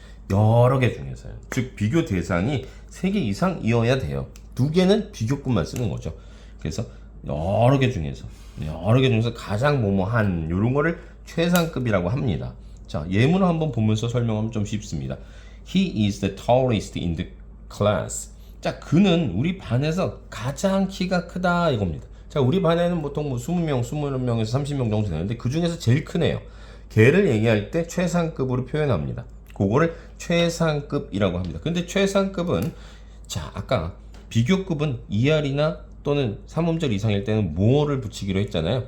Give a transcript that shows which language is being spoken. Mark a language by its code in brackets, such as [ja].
[ko] 여러 개 중에서요. 즉 비교 대상이 3개 이상이어야 돼요. 두 개는 비교급만 쓰는 거죠. 그래서 여러 개 중에서 가장 뭐뭐한 이런 거를 최상급이라고 합니다. 자, 예문을 한번 보면서 설명하면 좀 쉽습니다. [en] He is the tallest in the class. [ko] 자, 그는 우리 반에서 가장 키가 크다 이겁니다. 자, 우리 반에는 보통 뭐 20명, 20명에서 30명 정도 되는데 그 중에서 제일 크네요. 걔를 얘기할 때 최상급으로 표현합니다. 그거를 최상급이라고 합니다. 근데 최상급은 자, 아까 비교급은 ER이나 또는 3음절 이상일 때는 more를 붙이기로 했잖아요.